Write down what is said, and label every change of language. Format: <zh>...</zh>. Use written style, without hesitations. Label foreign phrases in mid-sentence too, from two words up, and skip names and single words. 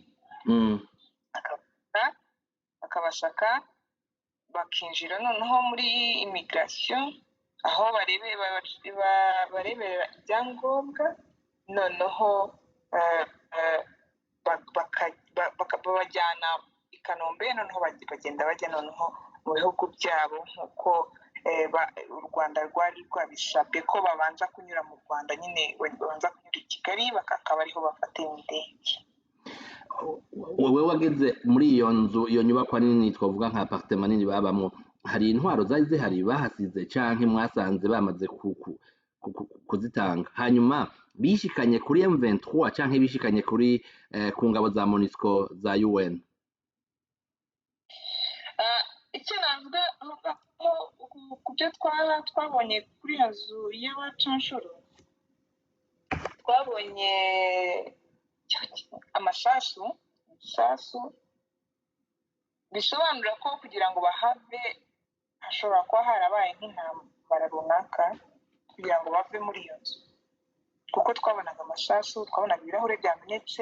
<rw>bakabasaka bakinjira noneho muri immigration, aho bareberera ibyangombwa, noneho babajyana i Kanombe, noneho bagenda bajya noneho mu bihugu byabo, nk'uko u Rwanda rwari rwabisabye ko babanza kunyura mu Rwanda, nyine babanza kunyura i Kigali, bakaba ariho bafatira indege.</rw> <rn>Wowe wageze muri iyo nzu, iyo nyubakwa nini twavuga nka apartment nini babamo, hari intwaro zari zihari bahasize canke mwasanze bamaze kuzitanga? Hanyuma bishikanye kuri M23 canke bishikanye kuri ku ngabo za MONUSCO za UN?</rn> <rw>Icyo navuga ku byo twabonye kuri iyo nzu y'abacanshuro, twabonye amasasu, bisobanura ko kugira ngo bahave hashobora kuba harabaye nk'intambara runaka kugira ngo bave muri iyo nzu, kuko twabonaga amasasu, twabonaga ibirahure byamenetse.</rw>